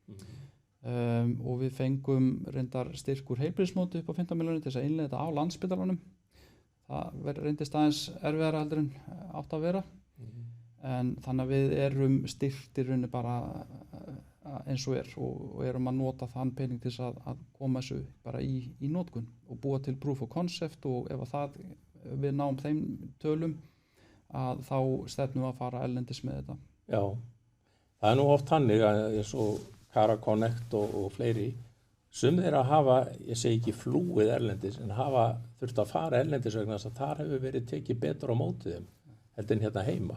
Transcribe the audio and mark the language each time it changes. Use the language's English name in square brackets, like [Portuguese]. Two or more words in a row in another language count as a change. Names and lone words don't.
[Icelandic] Og við fengum reyndar styrk úr heilbrigðismóti upp á 15 milljónir til þess að innleiða þetta á Landspítalanum. Það reyndist aðeins erfiðara heldur en átt að vera. En þannig að við erum styrkt í rauninni bara eins og og erum að nota þann pening til þess að koma þessu bara í notkun og búa til [English] proof of concept, [Icelandic] og ef við náum þeim tölum að þá stefnum við að fara erlendis með þetta. Já, það er nú oft þannig að eins og Cara Connect og fleiri, sum þeirra hafa, ég segi ekki flúið erlendis, en hafa þurft að fara erlendis vegna þess að þar hefur verið tekið betur á móti þeim heldur en hérna heima.